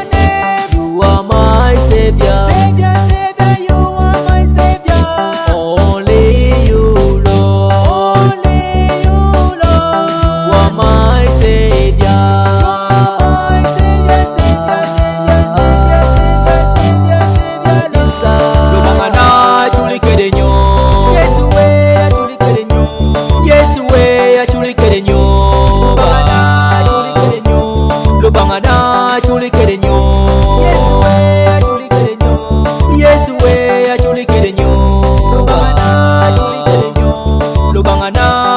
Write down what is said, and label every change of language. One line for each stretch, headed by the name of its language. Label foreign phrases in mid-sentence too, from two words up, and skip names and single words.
English: You are my Savior. You are my Savior. Only you, Lord. You are my Savior.
Acoli: Lubanga na chuli kedenyo. Yesu we chuli kedenyo. Yesu we chuli kedenyo. Lubanga na chuli kedenyo. Yesu we chuli kedenyo. Yesu we chuli kedenyo. Lubanga na